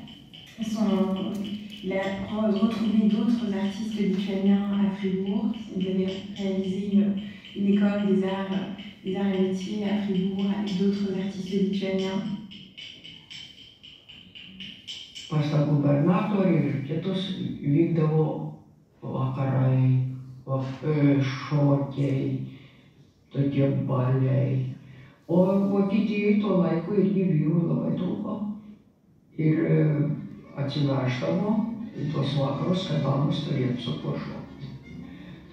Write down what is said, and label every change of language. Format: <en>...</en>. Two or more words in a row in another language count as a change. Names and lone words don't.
<fr>Il a retrouvé d'autres artistes lituaniens à Fribourg. Il avait réalisé une école des arts et métiers à Fribourg avec d'autres artistes lituaniens.</fr> <lt>Pas tą gubernatorių ir kitus vykdavo vakarai, šokiai, tokie baliai. O Vokietijoje tuo laiku irgi vyrų labai trūko. Ir atsiveždavo į tuos vakarus, kad damas turėtų su kuo šokti.</lt>